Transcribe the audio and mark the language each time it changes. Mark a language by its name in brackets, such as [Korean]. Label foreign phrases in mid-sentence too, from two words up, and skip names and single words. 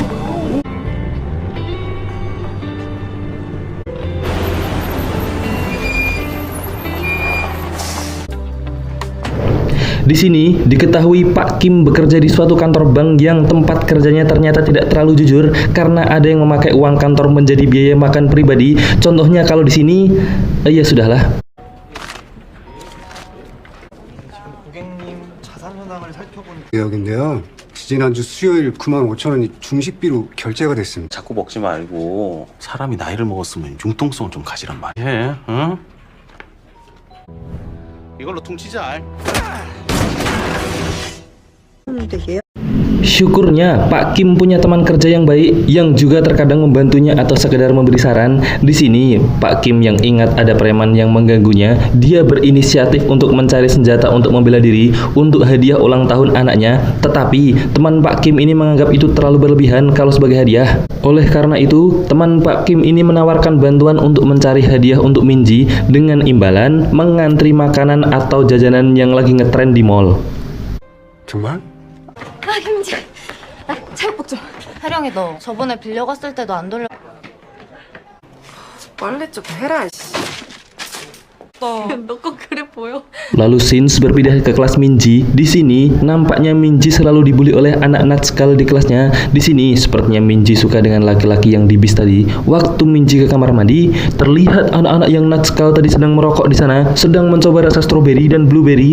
[Indonesian] Di sini diketahui Pak Kim bekerja di suatu kantor bank yang tempat kerjanya ternyata tidak terlalu jujur karena ada yang memakai uang kantor menjadi biaya makan pribadi. Contohnya kalau di sini, ya sudahlah. [Korean] 여긴데요. 지난주 수요일 95,000원이 중식비로 결제가 됐습니다. 자꾸 먹지 말고 사람이 나이를 먹었으면 융통성을 좀 가지란 말이야. 응? 이걸로 퉁치자. [Indonesian] Syukurnya Pak Kim punya teman kerja yang baik yang juga terkadang membantunya atau sekedar memberi saran. Di sini Pak Kim yang ingat ada preman yang mengganggunya, dia berinisiatif untuk mencari senjata untuk membela diri untuk hadiah ulang tahun anaknya. Tetapi teman Pak Kim ini menganggap itu terlalu berlebihan kalau sebagai hadiah. Oleh karena itu, teman Pak Kim ini menawarkan bantuan untuk mencari hadiah untuk Minji dengan imbalan mengantri makanan atau jajanan yang lagi ngetren di mall. [Korean] 정말? 아, 김지. 나 체육복 좀. 혜령이 너 저번에 빌려갔을 때도 안 돌려. 빨래 좀 해라, 씨. 너 꼭 그래 보여? [Indonesian] Lalu scenes berpindah ke kelas Minji. Di sini nampaknya Minji selalu dibully oleh anak natskal di kelasnya. Di sini sepertinya Minji suka dengan laki-laki yang di bis tadi. Waktu Minji ke kamar mandi, terlihat anak-anak yang natskal tadi sedang merokok di sana, sedang mencoba rasa stroberi dan blueberry.